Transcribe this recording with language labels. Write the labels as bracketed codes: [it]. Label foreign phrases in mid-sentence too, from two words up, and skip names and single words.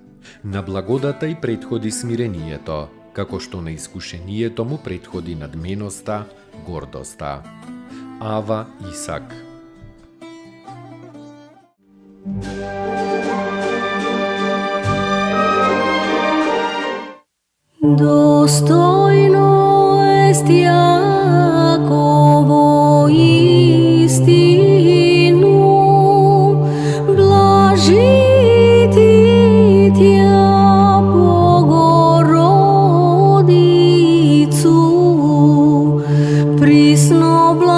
[mk] На благодата и претходи смирението, како што на искушението му претходи надменоста, гордоста. Ава Исак. [cu] Достојно ест Јаково истину, блажи ти тја Богородицу, присно